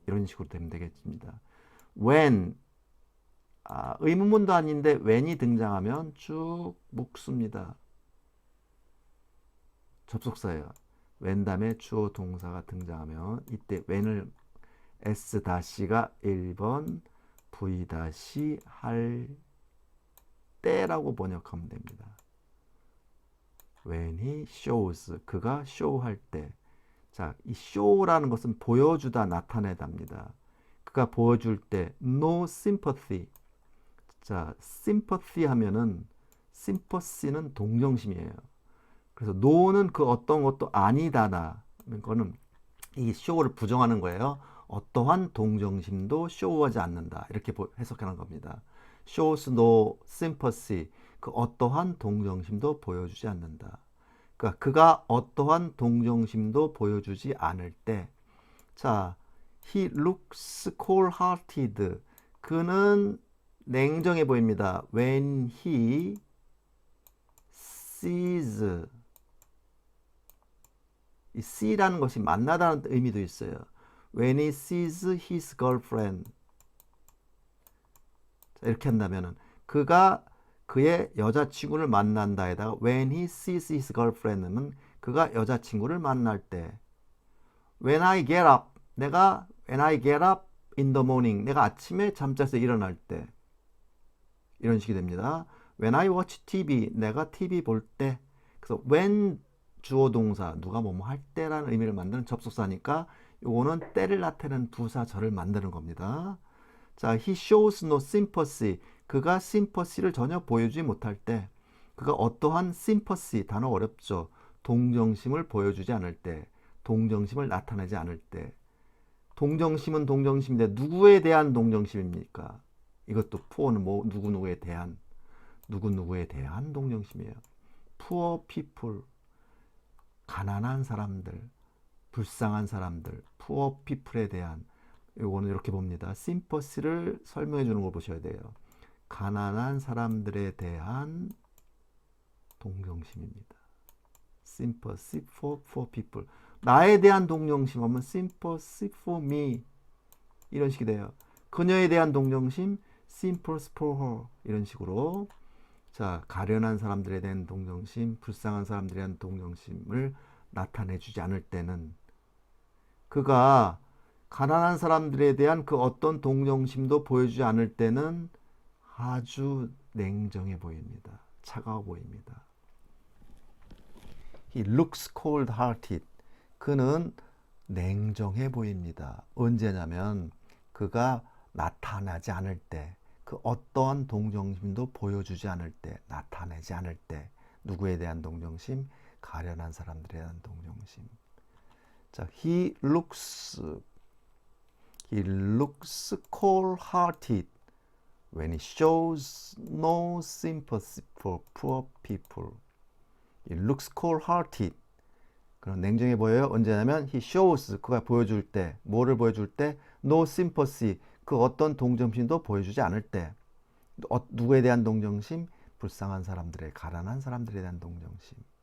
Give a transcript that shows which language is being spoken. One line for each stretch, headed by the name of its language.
Korean: 이런 식으로 되면 되겠습니다. When, 의문문도 아닌데 when이 등장하면 쭉 묶습니다. 접속사예요. when 다음에 주어 동사가 등장하면 이때 when을 S-가 1번, V-할 때라고 번역하면 됩니다.
English: When he shows,
Korean: 그가 show할 때. 자, 이 show라는 것은 보여주다, 나타내답니다. 그가 보여줄 때 no sympathy. 자, sympathy 하면은 sympathy는 동정심이에요. 그래서 no는 그 어떤 것도 아니다라는 거는 이 show를 부정하는 거예요. 어떠한 동정심도 show하지 않는다. 이렇게 해석하는 겁니다.
English: shows no sympathy.
Korean: 그 어떠한 동정심도 보여주지 않는다. 그러니까 그가 어떠한 동정심도 보여주지 않을 때, 자,
English: he looks cold-hearted.
Korean: 그는 냉정해 보입니다.
English: When he sees,
Korean: 이 see라는 것이 만나다는 의미도 있어요.
English: When he sees his girlfriend.
Korean: 자, 이렇게 한다면은 그가 그의 여자친구를 만난다에다가
English: when he sees his girlfriend
Korean: 는 그가 여자친구를 만날 때.
English: When I get up, when I get up in the morning,
Korean: 내가 아침에 잠자서 일어날 때. 이런 식이 됩니다.
English: When I watch TV,
Korean: 내가 TV 볼 때. 그래서 when 주어 동사, 누가 뭐뭐 할 때라는 의미를 만드는 접속사니까 요거는 때를 나타내는 부사절을 만드는 겁니다.
English: 자, he shows no sympathy.
Korean: 그가 sympathy를 전혀 보여주지 못할 때, 그가 어떠한 sympathy, 단어 어렵죠. 동정심을 보여주지 않을 때, 동정심을 나타내지 않을 때. 동정심은 동정심인데 누구에 대한 동정심입니까? 이것도 poor는 뭐 누구누구에 대한 동정심이에요. poor people, 가난한 사람들, 불쌍한 사람들, poor people에 대한. 요거는 이렇게 봅니다. sympathy를 설명해 주는 걸 보셔야 돼요. 가난한 사람들에 대한 동정심입니다.
English: sympathy for poor people.
Korean: 나에 대한 동정심 하면
English: sympathy for me.
Korean: 이런 식이 돼요. 그녀에 대한 동정심,
English: sympathy for her
Korean: 이런 식으로 자 가련한 사람들에 대한 동정심, 불쌍한 사람들에 대한 동정심을 나타내주지 않을 때는 그가 가난한 사람들에 대한 그 어떤 동정심도 보여주지 않을 때는 아주 냉정해 보입니다. 차가워 보입니다.
English: He looks cold-hearted.
Korean: 그는 냉정해 보입니다. 언제냐면 그가 나타나지 않을 때, 그 어떠한 동정심도 보여주지 않을 때, 나타내지 않을 때, 누구에 대한 동정심? 가련한 사람들에 대한 동정심.
English: 자, he looks cold-hearted when he shows no sympathy for poor people. He looks cold-hearted.
Korean: 그런 냉정해 보여요. 언제냐면
English: he shows
Korean: 그가 보여줄 때, 뭐를 보여줄 때?
English: No sympathy
Korean: 그 어떤 동정심도 보여주지 않을 때. 누구에 대한 동정심? 불쌍한 사람들의, 가난한 사람들에 대한 동정심.